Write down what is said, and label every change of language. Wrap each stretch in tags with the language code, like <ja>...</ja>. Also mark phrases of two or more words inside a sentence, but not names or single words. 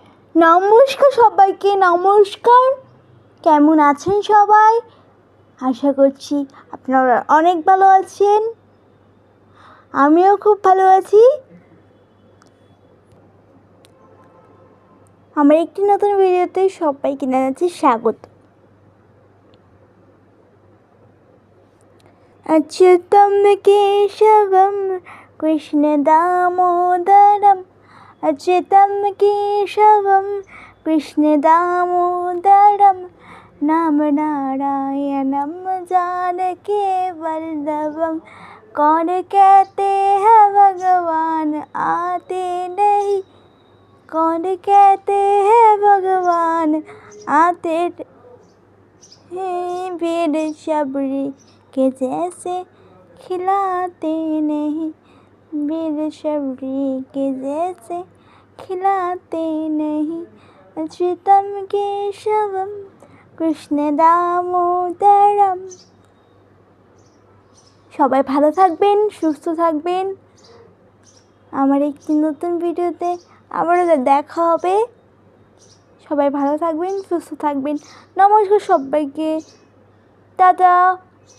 <bn>নমস্কার সবাইকে, নমস্কার। কেমন আছেন সবাই? আশা করছি আপনারা অনেক ভালো আছেন। আমিও খুব ভালো আছি। আমার একটি নতুন ভিডিওতে সবাইকে জানাচ্ছি স্বাগত।</bn> <sa>अच्युतं केशवं कृष्णदामोदरम् अच्युतं केशवं कृष्णदामोदरं नाम नारायणं जानकी वल्लभं।</sa> <hi>कौन कहते हैं भगवान आते नहीं, कौन कहते हैं भगवान आते हैं, वीर शबरी के जैसे खिलाते नहीं, वीर शबरी के जैसे खिलाते नहीं।</hi> <sa>अच्युतं केशवं कृष्ण दामोदरम।</sa> <bn>সবাই ভালো থাকবেন, সুস্থ থাকবেন। আমার একটি নতুন ভিডিওতে আবারও দেখা হবে। সবাই ভালো থাকবেন, সুস্থ থাকবেন। নমস্কার সবাইকে, টাটা।</bn>